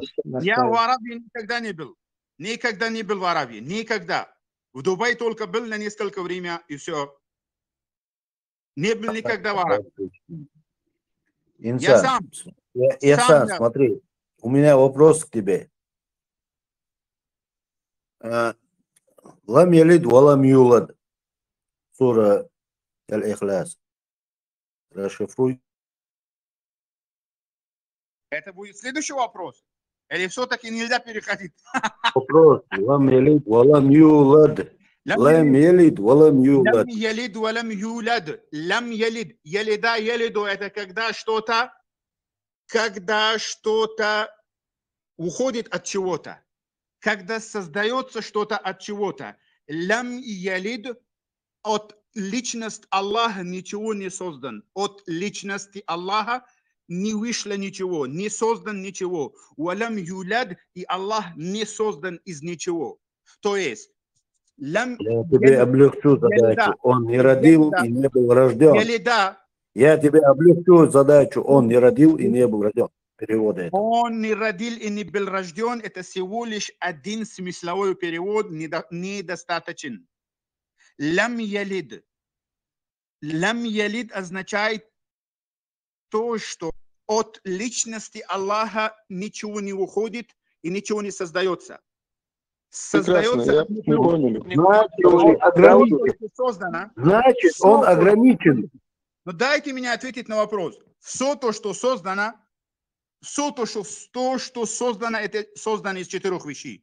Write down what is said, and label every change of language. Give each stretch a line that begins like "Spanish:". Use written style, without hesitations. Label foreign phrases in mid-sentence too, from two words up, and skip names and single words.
Russian: Я в Аравии никогда не был. Никогда не был в Аравии. Никогда. В Дубае только был на несколько времени и все. Не был никогда в Аравии. Инсан, смотри, у меня вопрос к тебе.
Arabic: لم يلد ولم يولد.
Russian: Сура Аль-Ихляс. Расшифруй. Это будет следующий вопрос. Или все-таки нельзя переходить? Вопрос.
Arabic: لم يلد ولم يولد. لم يلد ولم يولد. لم يلد ولم يولد. لم يلد. يلدَ، يلدُ.
Russian: Это когда что-то уходит от чего-то. Когда создается что-то от чего-то.
Arabic: لم يلد.
Russian: От личности Аллаха ничего не создан. От личности Аллаха не вышло ничего, не создан ничего.
Arabic: ولم يولد,
Russian: и Аллах не создан из ничего. То есть, я тебе облегчу задачу. Он не родил и не был рожден. Я тебе облегчу задачу. Он не родил и не был рожден. Перевод это. Он не родил и не был рожден. Это всего лишь один смысловой перевод, недостаточен.
Arabic: لم يلد. لم يلد
Russian: означает то, что от личности Аллаха ничего не уходит и ничего не создается. Создается. Значит, он ограничен. Но дайте мне ответить на вопрос. Все то, что создано, это создано из 4 вещей.